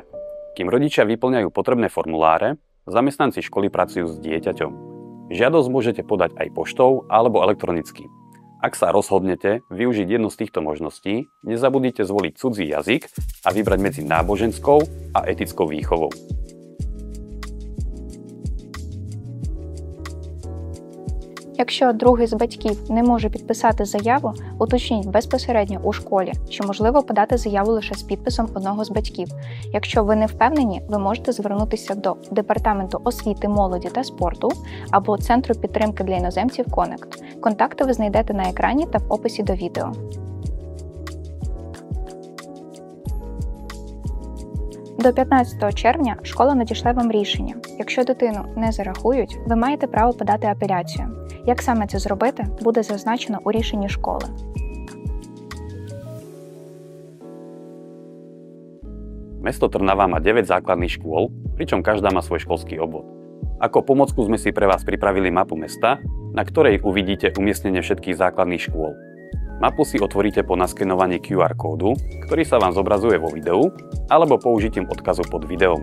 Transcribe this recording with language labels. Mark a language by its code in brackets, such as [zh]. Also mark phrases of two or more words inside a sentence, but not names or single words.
[sk] Kým rodičia vyplňajú potrebné formuláre, zamestnanci školy pracujú s dieťaťom. Žiadosť môžete podať aj poštou alebo elektronicky. Ak sa rozhodnete využiť jednu z týchto možností, nezabudnite zvoliť cudzí jazyk a vybrať medzi náboženskou a etickou výchovou. [uk] Якщо другий з батьків не може підписати заяву, уточніть безпосередньо у школі, що можливо подати заяву лише з підписом одного з батьків. Якщо ви не впевнені, ви можете звернутися до Департаменту освіти, молоді та спорту або Центру підтримки для іноземців Connect. Контакти ви знайдете на екрані та в описі до відео. До 15 червня школа надішле вам рішення. Якщо дитину не зарахують, ви маєте право подати апеляцію. Як саме це зробити, буде зазначено у рішенні школи. [sk] Mesto Trnava má 9 základných škôl, pričom každá má svoj školský obvod. Ako pomocku sme si pre vás pripravili mapu mesta, na ktorej uvidíte umiestnenie všetkých základných škôl. Mapu si otvoríte po naskenovaní QR kódu, ktorý sa vám zobrazuje vo videu, alebo použitím odkazu pod videom.